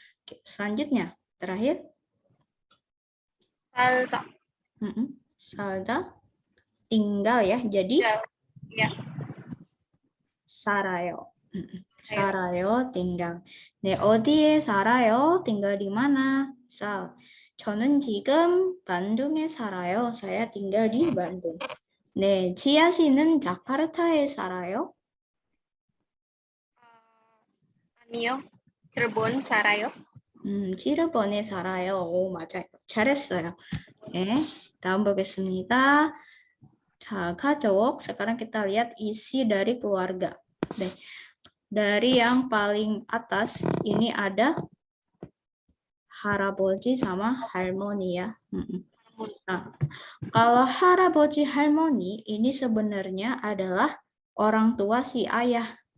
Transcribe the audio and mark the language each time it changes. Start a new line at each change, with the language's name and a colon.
Indonesian: Oke, selanjutnya terakhir
Korean: 살다.
Indonesian: 살다 tinggal ya. Jadi ya.
Korean: 살아요. 살아요,
Indonesian: tinggal.
Korean: 네, 어디에 살아요?
Indonesian: tinggal di mana?
Korean: 저는 지금 bandung에 살아요.
Indonesian: saya tinggal di Bandung.
Korean: 네, 지아 씨는 자카르타에 살아요? 아니요. Cirebon 살아요. cirebon에 살아요. 오, 맞아요. 잘했어요. 네, 다음 보겠습니다. 자, 가족.
Indonesian: Sekarang kita lihat isi dari keluarga. Dari yang paling atas ini ada 할아버지 sama 할머니 ya. Nah, kalau 할아버지 할머니 ini sebenarnya adalah orang tua si ayah.